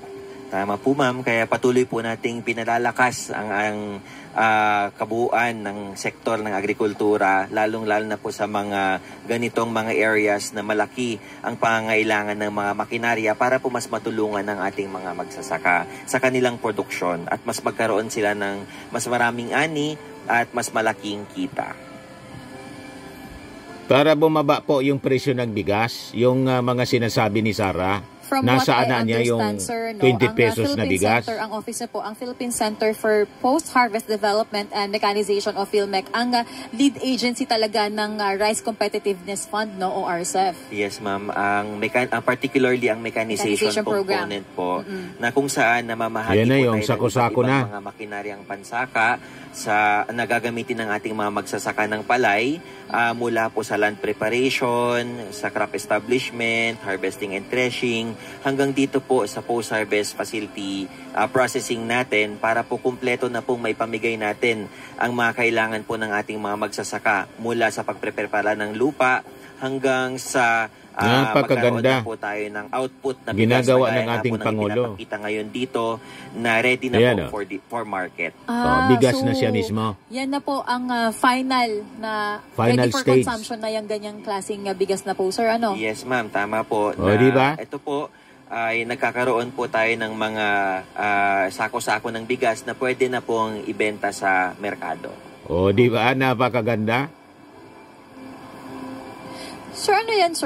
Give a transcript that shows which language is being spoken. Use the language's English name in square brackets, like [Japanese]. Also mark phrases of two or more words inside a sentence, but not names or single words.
[Filipino] Tama po ma'am, kaya patuloy po nating pinalalakas ang kabuuan ng sektor ng agrikultura, lalong-lalo na po sa mga ganitong mga areas na malaki ang pangangailangan ng mga makinarya para po mas matulungan ng ating mga magsasaka sa kanilang produksyon at mas magkaroon sila ng mas maraming ani at mas malaking kita. para bumaba po yung presyo ng bigas, yung mga sinasabi ni Sara. [English] From [Filipino] Nasaan [English] what I [Filipino] na niya yung [English] understand, sir, [Filipino] 20 pesos na bigas? Center, ang office na po, ang Philippine Center for Post-Harvest Development and Mechanization of PhilMec, ang lead agency talaga ng Rice Competitiveness Fund, no, o RCEF. [English] Yes, ma'am. [Filipino] Ang particularly ang mechanization component po, na kung saan namamahagi yan na po yung tayo sako-sako ng na mga makinaryang pansaka sa nagagamitin ng ating mga magsasaka ng palay, mula po sa [English] land preparation, [Filipino] sa [English] crop establishment, harvesting and threshing, [Filipino] hanggang dito po sa [English] post-harvest facility processing [Filipino] natin para po kumpleto na pong may pamigay natin ang mga kailangan po ng ating mga magsasaka mula sa pagpreprepara ng lupa hanggang sa napakaganda po tayo ng output na ginagawa ng ating Pangulo. Pinapakita ngayon dito na ready na ayan, [English] po for market. [Filipino] Bigas na siya mismo. Yan na po ang [English] final ready for stage. [Filipino] Consumption na yung ganyang klaseng bigas na po, sir. Ano? [English] Yes, ma'am. [Filipino] Tama po. Diba? Ito po ay nagkakaroon po tayo ng mga sako-sako ng bigas na pwede na pong ibenta sa merkado. Di ba? Napakaganda. Sir, ano yan, sir?